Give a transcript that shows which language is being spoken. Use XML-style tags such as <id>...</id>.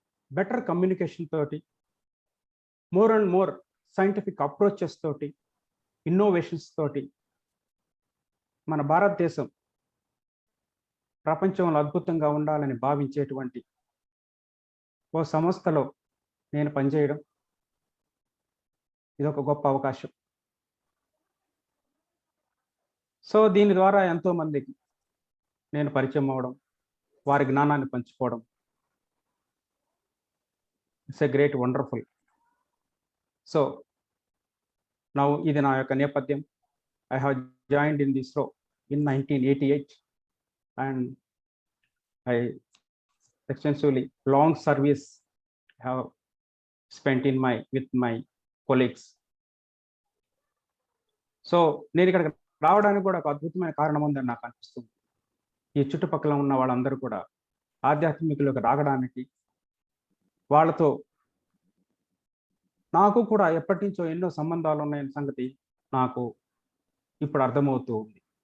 <te>Better communication తోటి, more and more scientific approaches తోటి, innovations తోటి మన భారతదేశం ప్రపంచంలో అద్భుతంగా ఉండాలని భావించేటువంటి ఓ సంస్థలో నేను పనిచేయడం ఇది ఒక గొప్ప అవకాశం. సో దీని ద్వారా ఎంతో మందికి నేను పరిచయం అవ్వడం, వారి జ్ఞానాన్ని పంచుకోవడం,</te> <en>It's a great wonderful.</en> <te>So now ఇది నా యొక్క నేపథ్యం.</te> <en>I have joined in this role in 1988 and I extensively long service have spent with my colleagues.</en> <te>So నేను ఇక్కడికి రావడానికి కూడా ఒక అద్భుతమైన కారణం ఉందని నాకు అనిపిస్తుంది. ఈ చుట్టుపక్కల ఉన్న వాళ్ళందరూ కూడా ఆధ్యాత్మికులకు రావడానికి, వాళ్ళతో నాకు కూడా ఎప్పటి నుంచో ఎన్నో సంబంధాలు ఉన్నాయన్న సంగతి నాకు ఇప్పుడు అర్థమవుతూ ఉంది.</te>